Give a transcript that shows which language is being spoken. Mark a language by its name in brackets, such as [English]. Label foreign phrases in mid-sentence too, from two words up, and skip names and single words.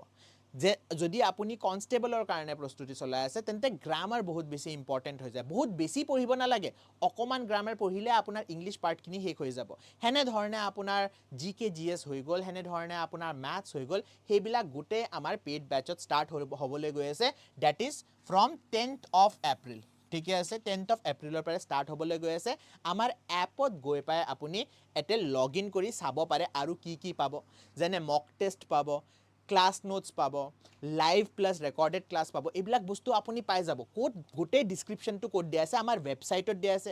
[Assamese] যে যদি আপুনি কনষ্টেবলৰ কাৰণে প্ৰস্তুতি চলাই আছে তেন্তে গ্ৰামাৰ বহুত বেছি ইম্পৰ্টেণ্ট হৈ যায়, বহুত বেছি পঢ়িব নালাগে, অকণমান গ্ৰামাৰ পঢ়িলে আপোনাৰ [English] English partখিনি [Assamese] শেষ হৈ যাব। সেনেধৰণে আপোনাৰ GK GS হৈ গ'ল, সেনেধৰণে আপোনাৰ মেথছ হৈ গ'ল, সেইবিলাক গোটেই আমাৰ [English] paid batchesত [Assamese] ষ্টাৰ্ট হ'বলৈ গৈ আছে, [English] that is from 10th of April, [Assamese] ঠিকে আছে? 10th of Aprilৰ পৰা ষ্টাৰ্ট হ'বলৈ গৈ আছে। আমাৰ এপত গৈ পাই আপুনি এতে [English] log in [Assamese] কৰি চাব পাৰে আৰু কি পাব, যেনে [English] mock test [Assamese] পাব, [English] class notes [Assamese] পাব, [English] live plus recorded class [Assamese] পাব, এইবিলাক বস্তু আপুনি পাই যাব। ক'ত? গোটেই ডিছক্ৰিপশ্যনটো ক'ত দিয়া আছে? আমাৰ ৱেবছাইটত দিয়া আছে।